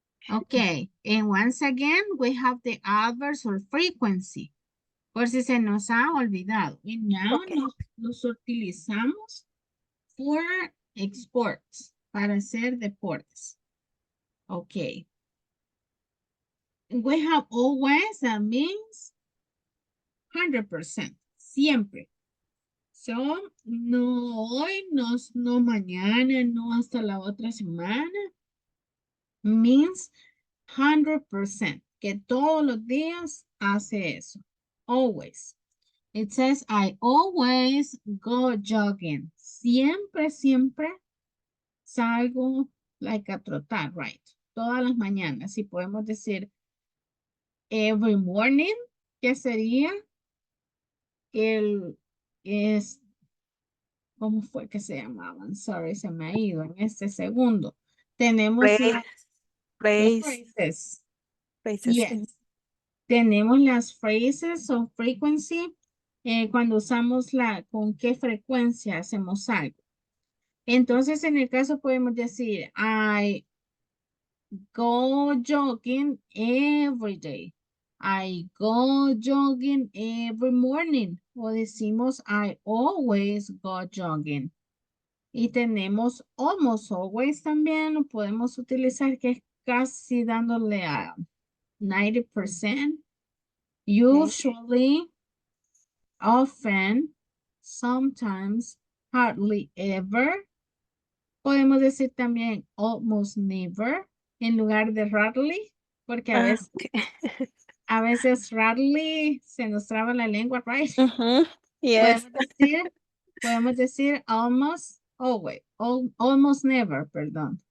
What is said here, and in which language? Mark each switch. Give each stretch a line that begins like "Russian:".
English: Okay, and once again, we have the adverbs or frequency.
Spanish: Por si se nos ha olvidado. Y now
English: Okay.
Spanish: los utilizamos
English: for exports,
Spanish: para hacer deportes.
English: Okay. We have always, that means 100%, siempre.
Spanish: So, no hoy, no mañana, no hasta la otra semana. Means 100%, que todos los días hace eso.
English: Always. It says, I always go jogging.
Spanish: Siempre, siempre salgo like a trotar, right? Todas las mañanas. Si podemos decir
English: every morning,
Spanish: ¿qué sería? Es, ¿cómo fue que se llamaban? Sorry, se me ha ido en este segundo. Tenemos
English: Phrase.
Spanish: los
English: Phrase. phrases. Phrases. Yes.
Spanish: Tenemos las phrases o frequency cuando usamos con qué frecuencia hacemos algo. Entonces, en el caso podemos decir,
English: I go jogging every day. I go jogging every morning.
Spanish: O decimos,
English: I always go jogging.
Spanish: Y tenemos almost always también, lo podemos utilizar que es casi dándole a 90%.
English: Okay. Usually, often, sometimes, hardly ever.
Spanish: Podemos decir también almost never en lugar de rarely, porque
English: Okay.
Spanish: a veces rarely se nos traba la lengua, right?
English: Ujú. Yes.
Spanish: Podemos decir
English: almost always, almost never,
Spanish: perdón.